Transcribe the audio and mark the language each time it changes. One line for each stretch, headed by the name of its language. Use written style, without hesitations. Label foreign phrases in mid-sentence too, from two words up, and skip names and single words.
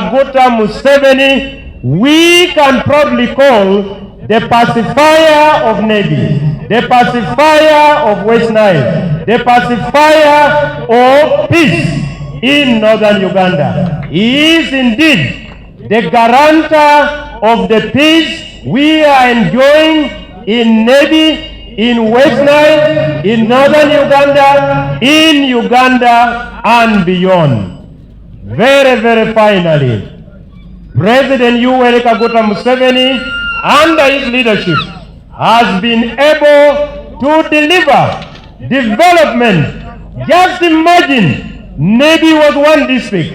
English: Museveni we can proudly call the pacifier of Nebbi, the pacifier of West Nile, the pacifier of peace in northern Uganda. He is indeed the guarantor of the peace we are enjoying in Nebbi, in West Nile, in northern Uganda, in Uganda and beyond. Very, very finally, President Yoweri Museveni, under his leadership, has been able to deliver development. Just imagine, Nebbi was one district.